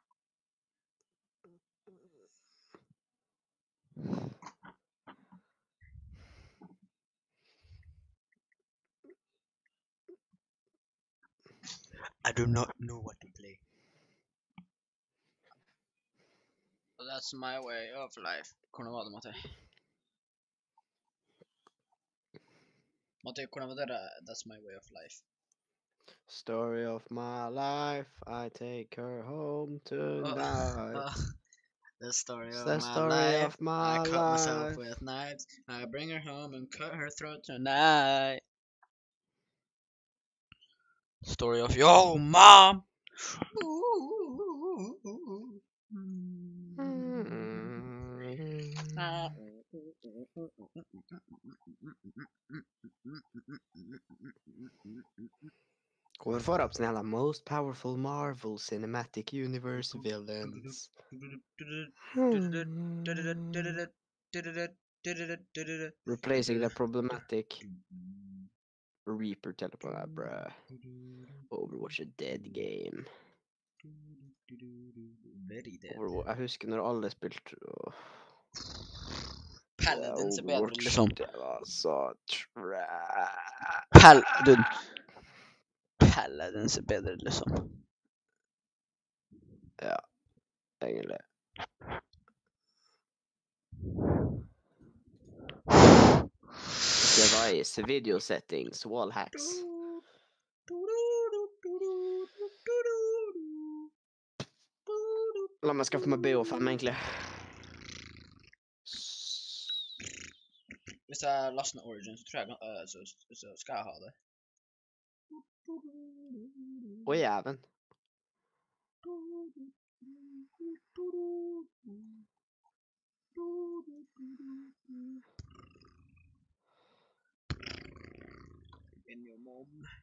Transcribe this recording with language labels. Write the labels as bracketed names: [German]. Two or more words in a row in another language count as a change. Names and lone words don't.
[English] I do not know what to play. That's my way of life. [Norwegian] Hvordan var det, Matti? Matti, hvordan var det? [English] That's my way of life. Story of my life, I take her home tonight. The story It's of the my story life. of my I cut myself life. with knives. I bring her home and cut her throat tonight. Story of yo mom. [Swedish] Kommer få upp såna jävla [English] most powerful Marvel Cinematic Universe villains. Replacing the problematic Reaper teleport, bruh. Overwatch a dead game. Very dead. [Norwegian] Jeg husker når alle spilte Paladins er bedre, liksom. Det var så trash. Paladins er bedre, liksom. Ja, egentlig. [English] Device, video settings, wall hacks. [Norwegian] La meg skaffe meg BO5, egentlig. Hvis jeg laster ned Origin, så tror jeg så skal jeg ha det. Å, jæven. [English] In your mom.